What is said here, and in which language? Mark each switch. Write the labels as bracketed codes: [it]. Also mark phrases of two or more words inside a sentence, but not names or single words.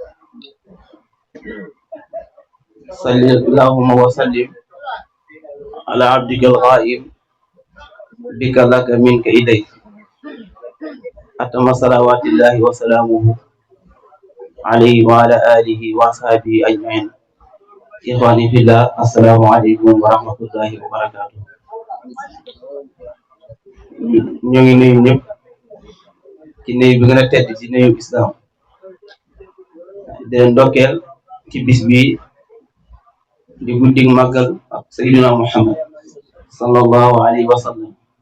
[ar] صل اللهم وسلم على عبدك الغائب بك لك منك إليك أتم صلوات الله وسلامه عليه وعلى آله وأصحابه أجمعين. إخواني في الله السلام عليكم ورحمة الله وبركاته. [wo] ñu ngi nuyu ñëpp ci nuyu bi gën a tedd ci nuyu islam di leen ndokkeel ci bis bi di guddig màggal ak Sayyidina Muhammad [ar] صلى الله عليه وسلم.